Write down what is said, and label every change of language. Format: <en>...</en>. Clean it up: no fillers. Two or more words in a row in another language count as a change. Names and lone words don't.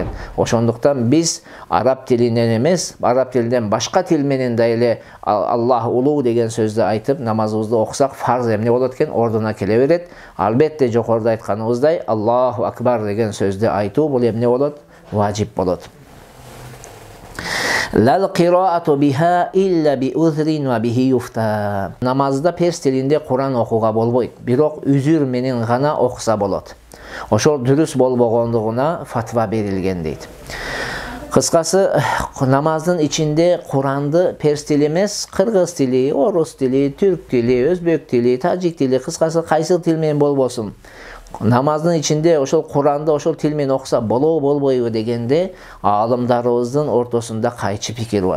<ky>Ошондуктан биз араб тилинен эмес, араб тилинен башка тил менен да эле Аллах улуу деген сөздү айтып намазыбызды окусак фарз эмне болот экен? Ордуна келе берет. Албетте жогоруда айтканыбыздай</ky> <ar>الله أكبر</ar> <ky>деген сөздү айтуу бул эмне болот? Важип болот.</ky> <ar>لا القراءة بها إلا بعذر وبه يفتى.</ar> <ky>Намазда перс тилинде Куран окууга болбойт, бирок үзүр менен гана окуса болот. Ошол дурус болбогондугуна фатва берилген дейт. Кыскасы, намаздын ичинде Куранды перс тили эмес, кыргыз тили, орус тили, түрк тили, өзбек тили, тажик тили, кыскасы кайсы тил менен болбосун, намаздын ичинде ошол Куранды ошол тил менен окуса болбойбу дегенде аалымдарыбыздын ортосунда кайчы пикир бар.</ky>